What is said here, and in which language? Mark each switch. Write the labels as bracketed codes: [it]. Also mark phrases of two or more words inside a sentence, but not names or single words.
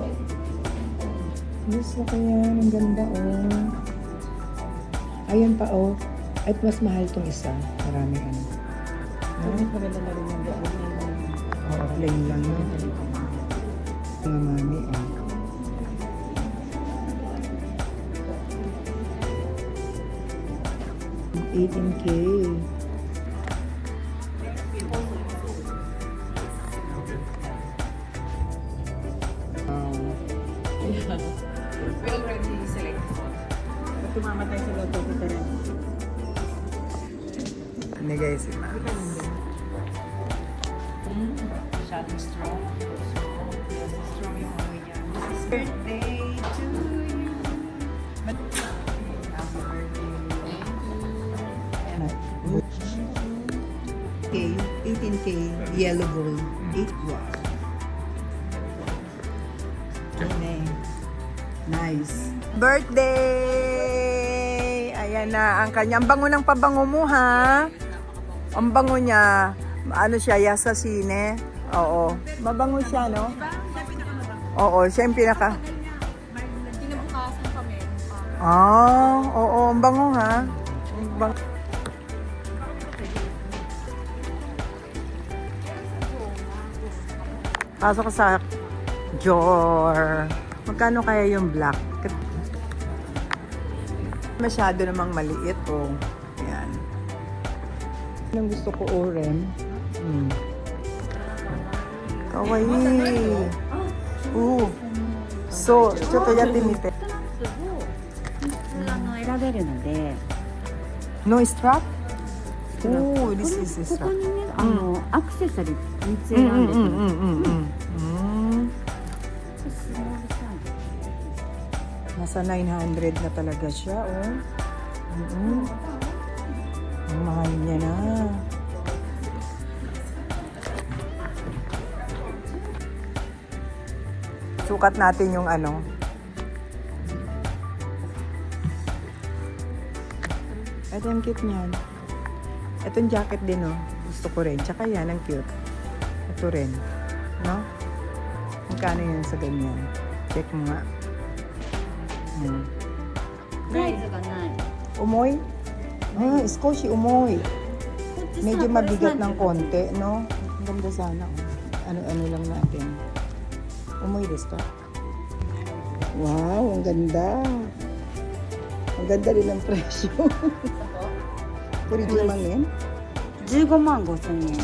[tl] Yes, na kaya. Ang ganda o. Ayan pa o. At mas mahal itong isa. Maraming ano. Maganda na rin yung biyak mo. Oo, plain lang yun. Mga mami o. $18K. [en] We already selected one. [tl] Pag tumamatay sa loto, kita rin. Ano guys, si Ma? Masyadong strong. Strong yung amoy niya. [en] Birthday to you. Happy birthday. Okay, 18K, yellow gold, 8 watt. Okay. Nice. Birthday! [tl] Ayan na, ang kanyang bango ng pabango mo ha. Ang bango niya, ano siya, Yasasine. Oo, mabango siya, no? Oo, siya yung pinaka. Kinabukasan kami. Ah, oo, ang bango ha. Ang bango. Pasok ko sa Jor. Magkano kaya yung black? Masyado namang maliit, oh. Ayan. Anong gusto ko, oren? Kawaii. [ja] So, ちょっとやってみて。選べるので、 [en] No strap? Oh, this is [ja] こ [en] strap. [ja] こにね、アクセサリー3つ選んでくる。スモールサイズ。 [tl] Nasa 900 na talaga siya, oh. Ang mahal niya na. Sukat natin yung ano. Ito ang cute niyan. Ito yung jacket din, oh. Gusto ko rin. Tsaka yan, ang cute. Ito rin. No? Magkano yun sa ganyan? Check mo nga. [ja] サイズがない。重い？あ、少し重い. こっちさ [tl] Medyo [ja] これ [tl] mabigat [ja] さ [tl] ng konti, no? Ang ganda sana. Oh. Ano-ano lang natin. [ja] 重いですか? [tl] Wow, ang ganda. Ang ganda rin ng presyo. Puri yen? [ja] 15万5千円。